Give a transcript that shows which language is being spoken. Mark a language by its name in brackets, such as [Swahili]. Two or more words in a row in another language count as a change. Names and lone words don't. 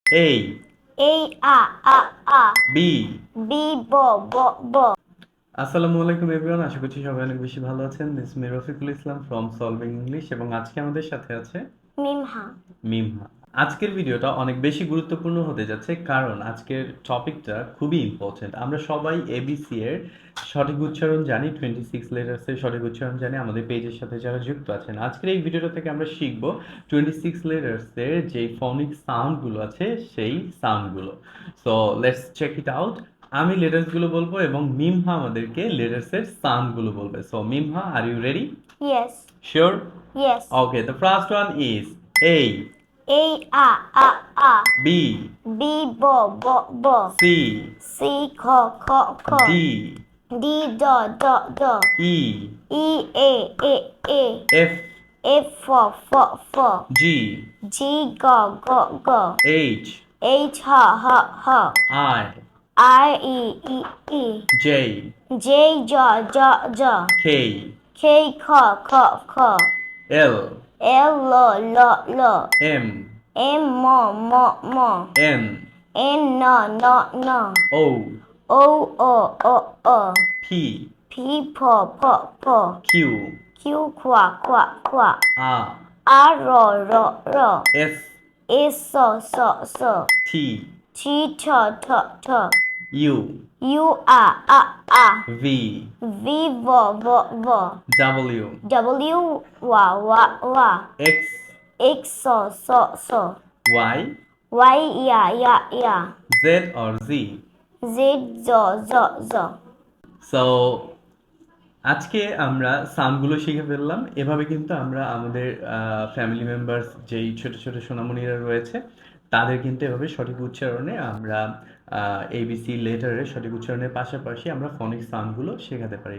[English] A, A a B. B bo. [Bangla] আসসালামু আলাইকুম এভরিওয়ান, আশা করছি সবাই অনেক বেশি ভালো আছেন। [English] This me [Bangla] রফিকুল ইসলাম ফ্রম সলভিং ইংলিশ, এবং আজকে আমাদের সাথে আছে মিমহা। মিমহা। আজকের ভিডিওটা অনেক বেশি গুরুত্বপূর্ণ হতে যাচ্ছে, কারণ আজকের টপিকটা খুবই ইম্পর্টেন্ট। আমরা সবাই এবিসি এর সঠিক উচ্চারণ জানি, 26 লেটার্সের সঠিক উচ্চারণ জানি। আমাদের পেজের সাথে যারা যুক্ত আছেন, আজকের এই ভিডিওটা থেকে আমরা শিখব 26 লেটার্সের যে [English] phonic sounds [Bangla] আছে সেই সাউন্ডগুলো। [English] So let's check it out. [Bangla] আমি লেটার্সগুলো বলবো এবং মিমহা আমাদেরকে লেটার্সের সাউন্ডগুলো বলবে। [English] So মিমহা, are you ready? Yes. শিওর? Yes. Okay, the first one is A, A. B, B bo. C, C kho. D, D do. E, E a. F, F for. G, G go. H, H ha. I, I e. J, J jo. K, K kho. L, L lo. M, M mo. N, N no. O, O. P, P po. Q, Q qua. R, R ro. S, S so. T, T to. U, U a. V, V vo. W, W wa. X, X so. Y, Y ya. Z or Z. Z zo. [Bangla] সো আজকে আমরা সাউন্ডগুলো শিখে ফেললাম। এভাবে কিন্তু আমরা আমাদের [English] family members [Bangla] যেই ছোট ছোট সোনামণিরা রয়েছে তাদের কিন্তু এভাবে সঠিক উচ্চারণে আমরা [English] ABC letter [Bangla] সঠিক উচ্চারণের পাশাপাশি আমরা [English] phonic sounds [Bangla] শেখাতে পারি।